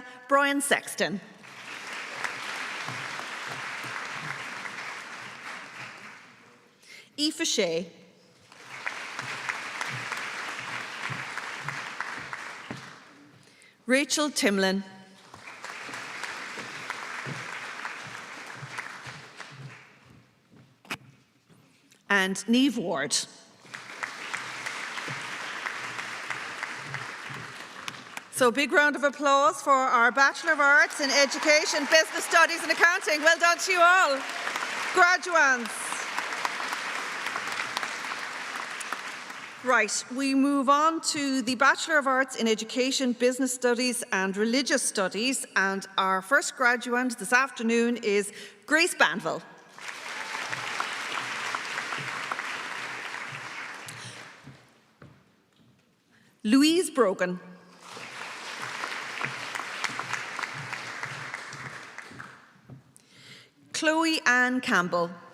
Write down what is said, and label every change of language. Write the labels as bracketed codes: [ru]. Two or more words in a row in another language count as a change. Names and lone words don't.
[en] Brian Sexton. Aoife Shea. Rachel Timlin. And Niamh Ward. So a big round of applause for our Bachelor of Arts in Education, Business Studies and Accounting. Well done to you all. Graduands. Right, we move on to the Bachelor of Arts in Education, Business Studies and Religious Studies, and our first graduand this afternoon is Grace Banville. Louise Brogan. Chloe Ann Campbell.